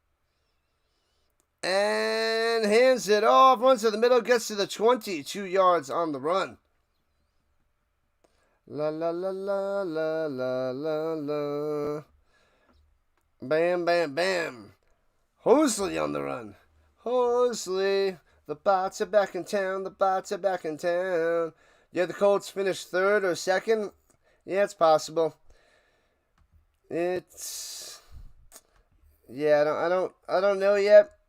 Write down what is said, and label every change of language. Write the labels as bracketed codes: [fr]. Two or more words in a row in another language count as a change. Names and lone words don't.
[en] And hands it off. Runs to the middle. Gets to the 22 yards on the run. La la la la la la la la. Bam, bam, bam. Hosley on the run. Hosley. The bots are back in town. The bots are back in town. Yeah, the Colts finished 3rd or 2nd. Yeah, it's possible. It's I don't know yet.